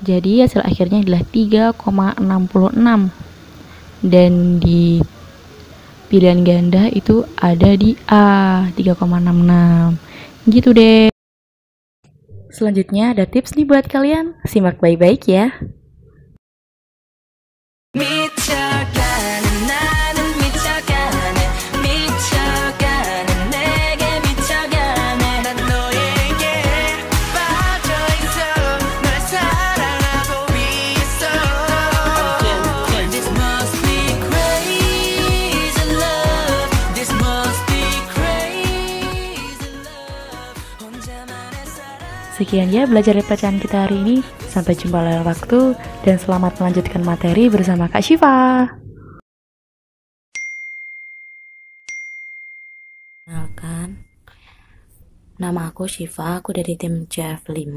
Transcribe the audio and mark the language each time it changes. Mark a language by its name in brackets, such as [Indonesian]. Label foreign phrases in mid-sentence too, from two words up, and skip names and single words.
[Indonesian] Jadi hasil akhirnya adalah 3,66. Dan di pilihan ganda itu ada di A, 3,66. Gitu deh. Selanjutnya ada tips nih buat kalian. Simak baik-baik ya. [Korean] 미쳐가는 나는 미쳐가네 미쳐가는 내게 미쳐가네 난 너에게 빠져있어 널 사랑하고 있어 [English] This must be crazy love This must be crazy love [Korean] 혼자만의 사랑 [Indonesian] Sekian ya belajar bacaan kita hari ini. Sampai jumpa lain waktu dan selamat melanjutkan materi bersama Kak Syifa. Kenalkan, nama aku Syifa, aku dari tim CF5.